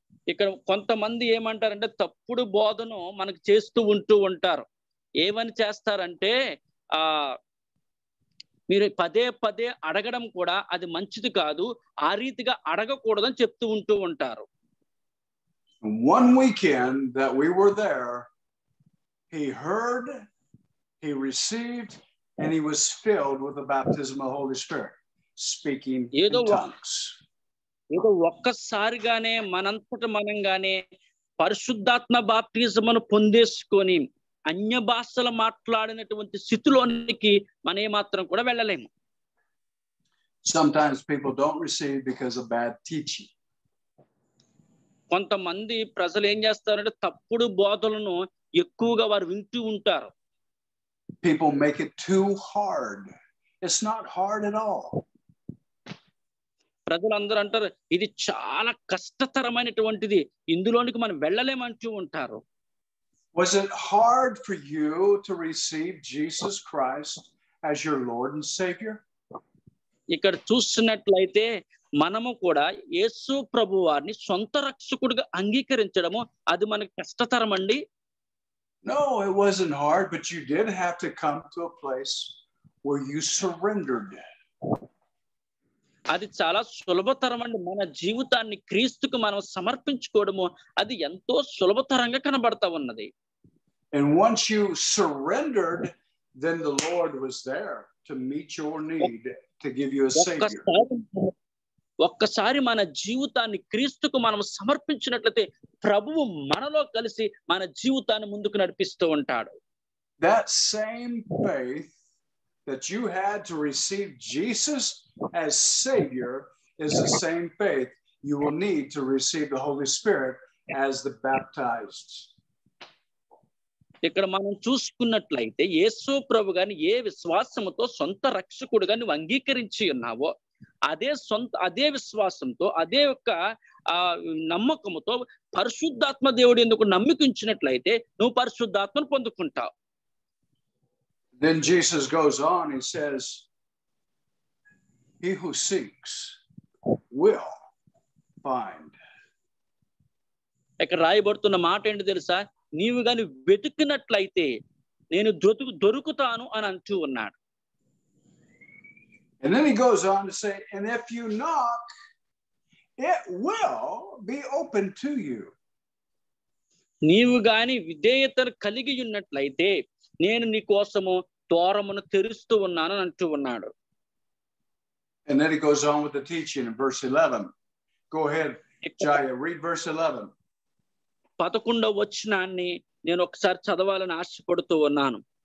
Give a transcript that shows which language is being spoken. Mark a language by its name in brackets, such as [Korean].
[Telugu] ఇక్కడ కొంతమంది ఏమంటారంటే తప్పుడు బోధను మనకు చేస్తూ ఉంటారు. ఏమని చేస్తారంటే మీరు పదే పదే అడగడం కూడా అది మంచిది కాదు, ఆ రీతిగా అడగకూడదని చెప్తూ ఉంటారు. [English] One weekend that we were there, he heard, he received, and he was filled with the baptism of the Holy Spirit, speaking in tongues. [Telugu] ఏదో ఒక్కసారిగానే మనంతట మనంగానే పరిశుద్ధాత్మ బాప్తిజమును పొందేసుకొని అన్య భాషలు మాట్లాడినటువంటి స్థితిలోనికి మనం ఏమాత్రం కూడా వెళ్ళలేము. [English] Sometimes people don't receive because of bad teaching. [Telugu] కొంతమంది ప్రజలు ఏం చేస్తారంటే తప్పుడు బోధలను ఎక్కువగా వారు వింటూ ఉంటారు. [English] People make it too hard. It's not hard at all. [Telugu] ప్రజలందరూ అంటారు ఇది చాలా కష్టతరమైనటువంటిది, ఇందులోనికి మనం వెళ్ళలేమంటూ ఉంటారు. [English] Was it hard for you to receive Jesus Christ as your Lord and Savior? [Telugu] ఇక్కడ చూస్తున్నట్లయితే మనము కూడా యేసు ప్రభువారిని సొంత రక్షకుడిగా అంగీకరించడము అది మనకు కష్టతరం అండి? [English] No, it wasn't hard, but you did have to come to a place where you surrendered. [Telugu] అది చాలా సులభతరం అండి. మన జీవితాన్ని క్రీస్తుకు మనం సమర్పించుకోవడము అది ఎంతో సులభతరంగా కనబడతా ఉన్నది. [English] And once you surrendered, then the Lord was there to meet your need, to give you a Savior. [Telugu] ఒక్కసారి మన జీవితాన్ని క్రీస్తుకు మనం సమర్పించినట్లయితే ప్రభువు మనలో కలిసి మన జీవితాన్ని ముందుకు నడిపిస్తూ ఉంటాడు. [English] That same faith that you had to receive Jesus as Savior is the same faith you will need to receive the Holy Spirit as the baptized. [Telugu] ఇక్కడ మనం చూసుకున్నట్లయితే యేసు ప్రభు గాని ఏ విశ్వాసముతో సొంత రక్షకుడుగా నువ్వు అంగీకరించి ఉన్నావో అదే విశ్వాసంతో అదే యొక్క నమ్మకముతో పరిశుద్ధాత్మ దేవుడు ఎందుకు నమ్మికించినట్లయితే నువ్వు పరిశుద్ధాత్మను పొందుకుంటావు. [English] Then Jesus goes on, he says, he who seeks will find. [Telugu] ఇక్కడ రాయబడుతున్న మాట ఏంటి తెలుసా? నీవు గాని వెతుకున్నట్లయితే నేను దొరుకుతాను అని అంటూ ఉన్నాడు. [English] And then he goes on to say, and if you knock, it will be open to you. [Telugu] నీవు గాని విధేయతను కలిగి ఉన్నట్లయితే నేను నీ కోసము ద్వారమును తెరుస్తూ ఉన్నాను అని అంటూ ఉన్నాడు. [English] And then he goes on with the teaching in verse 11. Go ahead, Jaya, read verse 11. [Telugu] 11వ వచనాన్ని నేను ఒకసారి చదవాలని ఆశపడుతూ ఉన్నాను.